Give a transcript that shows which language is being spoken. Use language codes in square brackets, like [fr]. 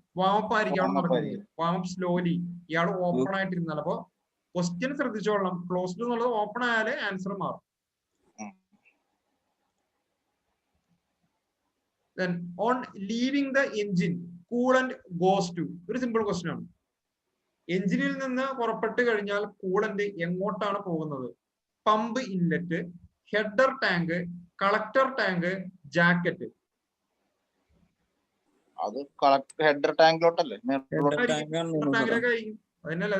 [ml] Warm up ആയിരിക്കും അവിടെ നടക്കുന്നത്. Warm up slowly. ഇയാൾ ഓപ്പൺ ആയിട്ടിരുന്നാൽ. അപ്പൊ ക്വസ്റ്റ്യൻ ശ്രദ്ധിച്ചോളണം, ക്ലോസ്ഡ് എന്നുള്ളത് ഓപ്പൺ ആയാലേ ആൻസർ മാറും. [en] Then on leaving the engine, coolant goes to, [ml] ഒരു സിമ്പിൾ ക്വസ്റ്റ്യൻ ആണ്. എഞ്ചിനിൽ നിന്ന് പുറപ്പെട്ട് കഴിഞ്ഞാൽ കൂളന്റ് എങ്ങോട്ടാണ് പോകുന്നത്? Pump inlet, header tank, collector tank, jacket. അത് ഹെഡർ ടാങ്കിലോട്ടല്ലേ? ടാങ്കിലൊക്കെ ആയിരിക്കും. അതന്നെയല്ലേ?